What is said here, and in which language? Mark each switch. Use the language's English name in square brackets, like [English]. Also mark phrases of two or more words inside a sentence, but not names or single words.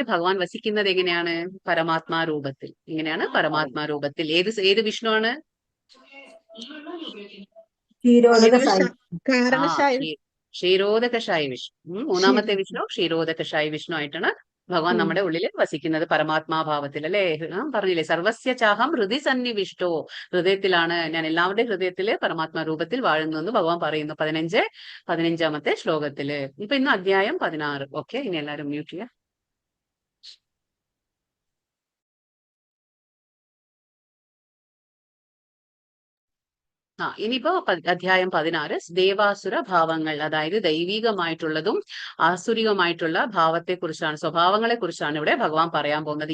[Malayalam] ഭഗവാൻ വസിക്കുന്നത് എങ്ങനെയാണ്? പരമാത്മാ രൂപത്തിൽ. ഇങ്ങനെയാണ് പരമാത്മാ രൂപത്തിൽ. ഏത് വിഷ്ണു ആണ്? ക്ഷീരോദകശായി വിഷ്ണു. 3ാമത്തെ വിഷ്ണു ക്ഷീരോദകശായി വിഷ്ണു ആയിട്ടാണ് ഭഗവാൻ നമ്മുടെ ഉള്ളിൽ വസിക്കുന്നത്, പരമാത്മാഭാവത്തിൽ അല്ലെ. പറഞ്ഞില്ലേ, [Sanskrit] സർവസ്യ ചാഹം ഹൃദി സന്നിവിഷ്ടോ. [Malayalam] ഹൃദയത്തിലാണ് ഞാൻ, എല്ലാവരുടെയും ഹൃദയത്തില് പരമാത്മാ രൂപത്തിൽ വാഴുന്നു എന്ന് ഭഗവാൻ പറയുന്നു 15-ാമത്തെ ശ്ലോകത്തില്. ഇപ്പൊ ഇന്ന് അധ്യായം 16. ഓക്കെ, ഇനി എല്ലാവരും മ്യൂട്ട് ചെയ്യാം. ഇനിയിപ്പോ അധ്യായം 16 ദേവാസുര ഭാവങ്ങൾ, അതായത് ദൈവികമായിട്ടുള്ളതും ആസുരികമായിട്ടുള്ള ഭാവത്തെ കുറിച്ചാണ്, സ്വഭാവങ്ങളെ കുറിച്ചാണ് ഇവിടെ ഭഗവാൻ പറയാൻ പോകുന്നത്.